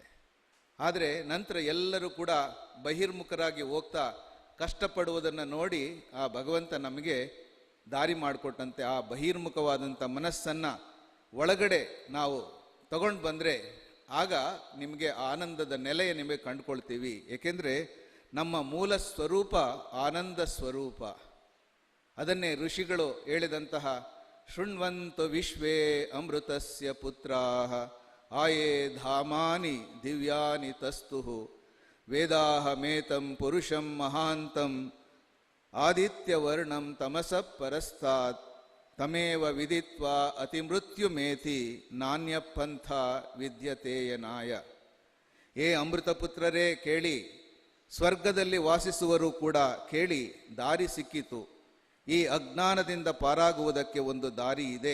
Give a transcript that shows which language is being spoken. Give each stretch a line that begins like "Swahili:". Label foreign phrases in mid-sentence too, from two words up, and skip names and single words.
Kannada: ಆದರೆ ನಂತರ ಎಲ್ಲರೂ ಕೂಡ ಬಹಿರ್ಮುಖರಾಗಿ ಹೋಗ್ತಾ ಕಷ್ಟಪಡುವುದನ್ನು ನೋಡಿ ಆ ಭಗವಂತ ನಮಗೆ ದಾರಿ ಮಾಡಿಕೊಟ್ಟಂತೆ ಆ ಬಹಿರ್ಮುಖವಾದಂಥ ಮನಸ್ಸನ್ನು ಒಳಗಡೆ ನಾವು ತಗೊಂಡು ಬಂದರೆ ಆಗ ನಿಮಗೆ ಆನಂದದ ನೆಲೆಯ ನಿಮಗೆ ಕಂಡುಕೊಳ್ತೀವಿ. ಏಕೆಂದರೆ ನಮ್ಮ ಮೂಲ ಸ್ವರೂಪ ಆನಂದ ಸ್ವರೂಪ. ಅದನ್ನೇ ಋಷಿಗಳು ಹೇಳಿದಂತಹ
Sanskrit: ಶೃಣ್ವಂತು ವಿಶ್ವೇ ಅಮೃತಸ್ಯ ಪುತ್ರಾಃ ಆಯೇ ಧಾಮಾನಿ ದಿವ್ಯಾನಿ ತಸ್ತುಃ ವೇದಾಹಮೇತಂ ಪುರುಷಂ ಮಹಾಂತಂ ಆದಿತ್ಯವರ್ಣಂ ತಮಸಃ ಪರಸ್ತಾತ್ ತಮೇವ ವಿದಿತ್ವಾ ಅತಿಮೃತ್ಯುಮೇತಿ ನಾಣ್ಯಪಂಥ ವಿದ್ಯತೇಯನಾಯ.
Kannada: ಏ ಅಮೃತಪುತ್ರರೇ ಕೇಳಿ, ಸ್ವರ್ಗದಲ್ಲಿ ವಾಸಿಸುವರು ಕೂಡ ಕೇಳಿ, ದಾರಿ ಸಿಕ್ಕಿತು. ಈ ಅಜ್ಞಾನದಿಂದ ಪಾರಾಗುವುದಕ್ಕೆ ಒಂದು ದಾರಿ ಇದೆ.